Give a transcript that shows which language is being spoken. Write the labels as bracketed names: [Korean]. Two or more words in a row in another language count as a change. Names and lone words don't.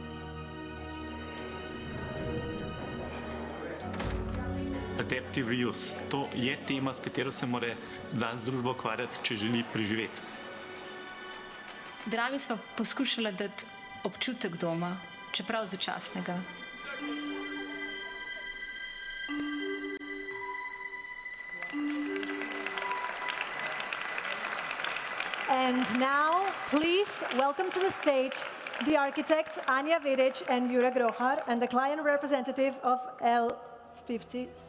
[English] Adaptive reuse. [Slovenian] To je tema, s katero se mora danes družba ukvarjati, če želi preživeti. Drami smo poskušali dati občutek doma, čeprav začasnega. [English] And now, please welcome to the stage the architects Anja Vidic and Jure Grohar and the client representative of L56.